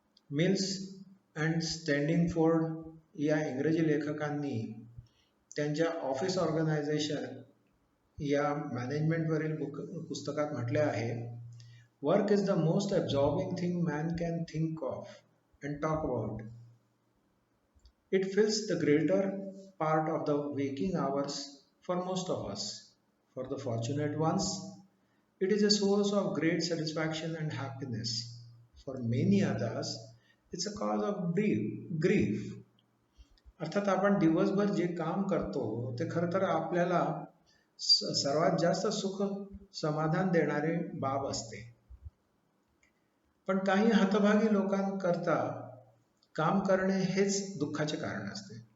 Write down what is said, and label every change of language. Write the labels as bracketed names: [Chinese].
[Marathi] Mills and स्टँडिंगफोर्ड या इंग्रजी लेखकांनी त्यांच्या ऑफिस ऑर्गनायझेशन या मॅनेजमेंटवरील पुस्तकात म्हटले आहे, [English] Work is the most absorbing thing man can think of and talk about. It fills the greater part of the waking hours for most of us. For the fortunate ones, it is a source of great satisfaction and happiness. For many others, it's a cause of grief. [Marathi] अर्थात आपण दिवसभर जे काम करतो ते खरं तर आपल्याला सर्वात जास्त सुख समाधान देणारी बाब असते. पण काही हतभागी लोकांकरता काम करणे हेच दुःखाचे कारण असते.